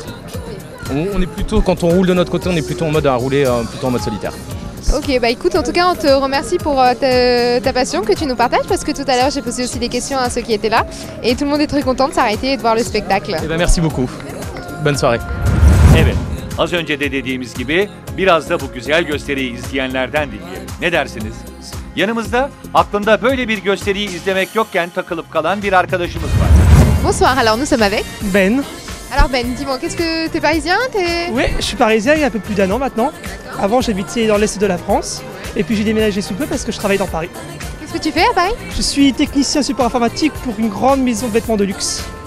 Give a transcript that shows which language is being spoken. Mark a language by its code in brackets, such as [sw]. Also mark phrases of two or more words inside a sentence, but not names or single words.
[fr] On est plutôt, quand on roule de notre côté, on est plutôt en mode à rouler, plutôt en mode solitaire. Ok, bah écoute, en tout cas, on te remercie pour ta passion que tu nous partages parce que tout à l'heure, j'ai posé aussi des questions à ceux qui étaient là et tout le monde est très content de s'arrêter et de voir le spectacle. Eh ben, merci beaucoup. Bonne soirée. [tr] Evet, az önce de dediğimiz gibi biraz da bu güzel gösteriyi izleyenlerden dinleyelim. Ne dersiniz? Yanımızda aklında böyle bir gösteriyi izlemek yokken takılıp kalan bir arkadaşımız var. [fr] Bonsoir, alors nous sommes avec Ben. Alors Ben, dis-moi, qu'est-ce que t'es parisien? Oui, je suis parisien il y a un peu plus d'1 an maintenant. Avant, j'habitais dans l'est de la France et puis j'ai déménagé sous peu parce que je travaille dans Paris. Qu'est-ce que tu fais à Paris? Je suis technicien support informatique pour une grande maison de vêtements de luxe.